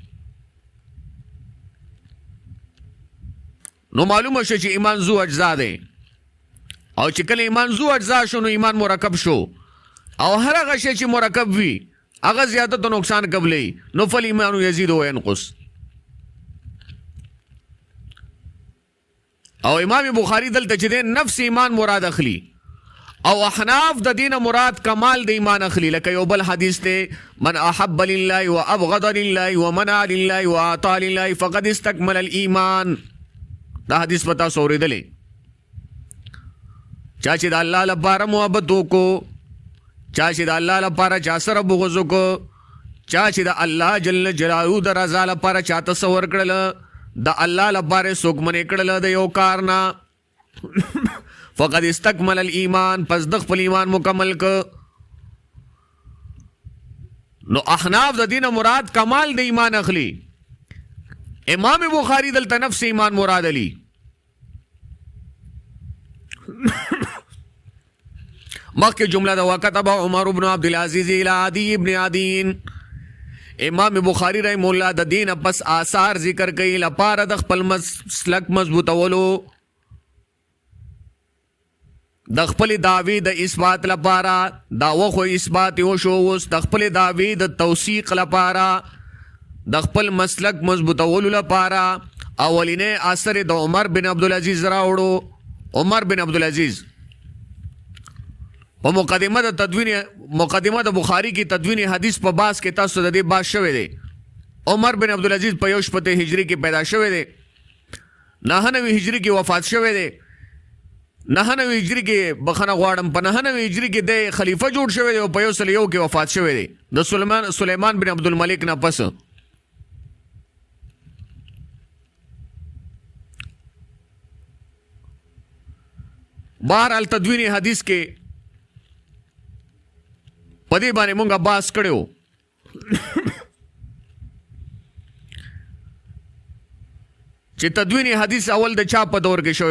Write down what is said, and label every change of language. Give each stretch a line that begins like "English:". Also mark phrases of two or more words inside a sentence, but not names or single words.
Pashto: نو معلومه شو چې ایمان زو اجزا دی او چې کله ایمان زو اجزا شو نو ایمان مرکب شو او هر هغه شی چې مرکب وي هغه زیادت او نقصان قبلی نو
Arabic: فل ایمان یزید و ینقص.
Pashto: او امام بخاری دلته چې نفس ایمان مراد اخلي او احناف د دین مراد کمال د ایمان اخلي. لکه یو بل حدیث ته
Arabic: من احب لله وابغض لله ومنع لله واعطى لله فقد استكمل الايمان.
Pashto: دا حدیث پتا سوریدلې چا چې د الله لپاره محبت وکړو، چا چې د الله لپاره چا سره بغض وکړو، چا چې د الله جل جلاله د رضا لپاره چا تصور کړل، د الله لپاره څوک منې کړل د یو کار نه
Arabic: فقد استكمل الايمان
Pashto: پس د خپل ایمان مکمل ک. نو احناف د دین مراد کمال د ایمان اخلي. امام بخاری دلته نفس ایمان مراد علی. مخکې جمله د
Arabic: وکتب عمر بن عبد العزيز الى عدي ابن عدي.
Pashto: امام بخاری رحم الله د دین پس آثار ذکر کوي لپاره د خپل مسلک مضبوطولو، د خپل دعوی د اثبات لپاره داوه خو اثبات یو شو، اوس د خپل دعوی د توثیق لپاره د خپل مسلک مضبوطولو لپاره اولینه اثر د عمر بن عبد العزيز راوړو. عمر بن عبد العزيز په مقدمه د بخاری کی تدوین حدیث په باس کې تاسو د دې باس شوی دی. عمر بن عبد العزيز په 1 هجری کې پیدا شوی دی، 99 هجری کې وفات شوی دی. 99 هجری کې بخنه غواړم په 99 هجری کې د خلیفہ جوړ شوی دی او په 101 کې وفات شوی دی د سلیمان بن عبد الملک نه پس. بهرحال تدوین حدیث کې پدې باندې مونږه باس کړو چې تدوین حدیث اول د چا په دور کې شوی.